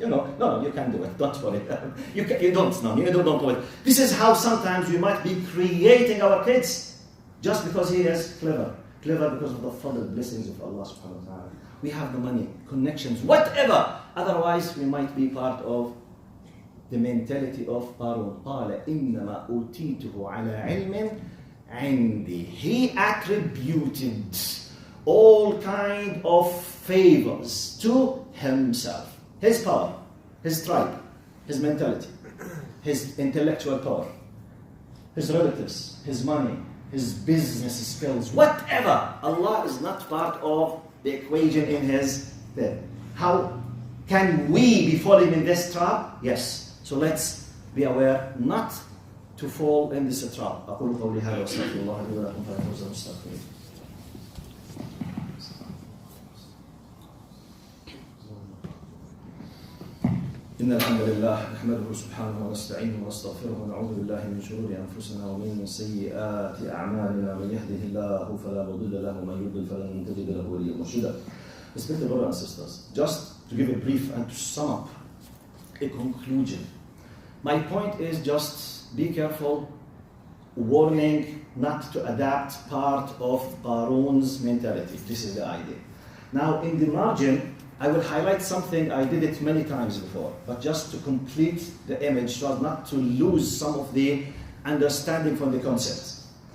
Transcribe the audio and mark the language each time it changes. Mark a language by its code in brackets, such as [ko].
[en] No, you can't do it. Don't worry. You don't know. You don't do it. This is how sometimes we might be creating our kids just because he is clever. Clever because of the full blessings of Allah subhanahu wa ta'ala. We have the money, connections, whatever. Otherwise, we might be part of the mentality of Qaroon. [ar] قال إنما أوتيته على علم عندي. [en] He attributed all kind of favors to himself. His power, his tribe, his mentality, his intellectual power, his relatives, his money, his business skills, whatever. Allah is not part of the equation in his head. How can we be falling in this trap? Yes. So let's be aware not to fall in this trap. [ar] أقول قولي هذا وأستغفر الله لي ولكم فلا تنسوا مستغفرين. إن الحمد لله نحمده سبحانه ونستعينه ونستغفره ونعوذ بالله من شرور أنفسنا ومن سيئات أعمالنا من يهده الله فلا مضل له ومن يضلل فلن تجد له وليا مرشدا. [en] Respected brothers and sisters, just to give a brief and to sum up a conclusion. My point is just be careful, warning not to adapt part of Qaroon's mentality. This is the idea. Now in the margin, I will highlight something, I did it many times before, but just to complete the image so as not to lose some of the understanding from the concepts.